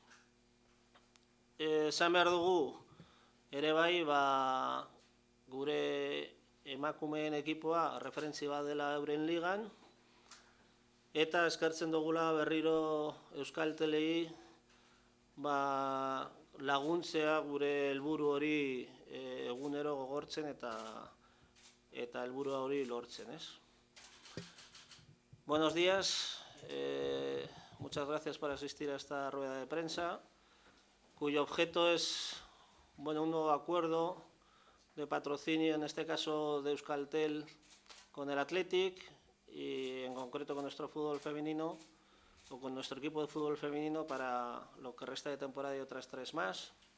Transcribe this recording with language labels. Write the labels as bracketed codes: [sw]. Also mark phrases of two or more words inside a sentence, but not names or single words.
[eu] Esan behar dugu, ere bai, gure emakumeen ekipoa referentzi bat dela euren ligan, eta eskertzen dugula berriro Euskaltelei laguntzea gure helburu hori egunero gogortzen eta helburu hori lortzen, ez? [es] Buenos días, muchas gracias por asistir a esta rueda de prensa, cuyo objeto es un nuevo acuerdo de patrocinio, en este caso de Euskaltel con el Athletic y en concreto con nuestro fútbol femenino o con nuestro equipo de fútbol femenino para lo que resta de temporada y otras 3 más.